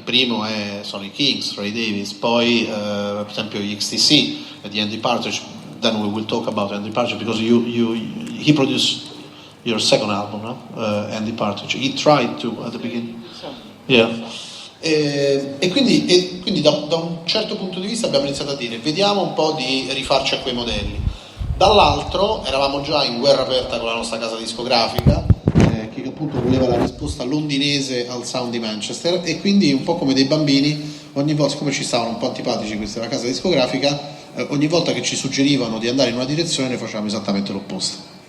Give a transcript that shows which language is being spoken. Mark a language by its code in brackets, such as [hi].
[it] il primo sono i Kings, Ray Davis, poi per esempio gli XTC, di Andy Partridge. [en] Then we will talk about Andy Partridge because he produced your second album, no? Andy Partridge. He tried to at the beginning. Yeah. [it] E quindi da un certo punto di vista abbiamo iniziato a dire vediamo un po' di rifarci a quei modelli. Dall'altro eravamo già in guerra aperta con la nostra casa discografica che appunto voleva la risposta londinese al sound di Manchester, e quindi un po' come dei bambini ogni volta, siccome ci stavano un po' antipatici questa casa discografica, ogni volta che ci suggerivano di andare in una direzione noi facevamo esattamente l'opposto.